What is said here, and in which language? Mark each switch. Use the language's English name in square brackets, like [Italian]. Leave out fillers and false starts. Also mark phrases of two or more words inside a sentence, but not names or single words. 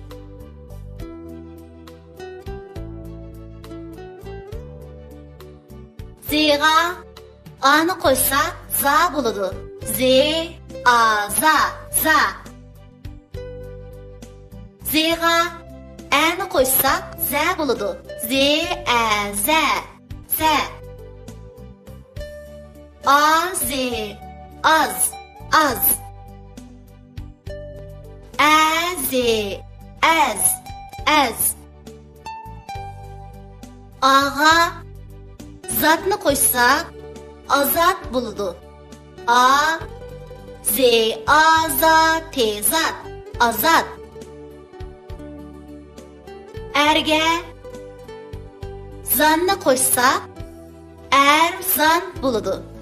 [Uzbek] Ziga ani qo'ysa za bo'ladi. Za. Ziga ani qo'ysa za bo'ladi. Za. Az. Az. Ağa zatni qo'ysak azat bo'ladi. Azat. Erga zanni qo'ysak erzan bo'ladi.